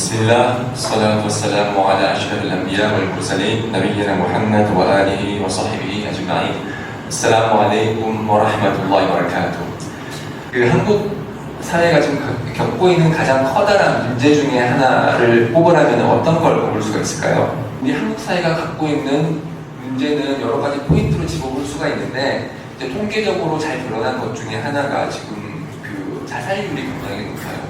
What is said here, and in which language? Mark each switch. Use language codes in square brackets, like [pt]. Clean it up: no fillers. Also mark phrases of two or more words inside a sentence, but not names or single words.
[ar] بسم الله، الصلاة والسلام على أشرف الأنبياء والمرسلين، نبينا محمد وآله وصحبه أجمعين. السلام عليكم ورحمة الله وبركاته. [ko] 한국 사회가 지금 겪고 있는 가장 커다란 문제 중에 하나를 꼽으라면 어떤 걸 꼽을 수가 있을까요? 우리 한국 사회가 갖고 있는 문제는 여러 가지 포인트로 짚어볼 수가 있는데, 이제 통계적으로 잘 드러난 것 중에 하나가 지금 그 자살률이 굉장히 높아요.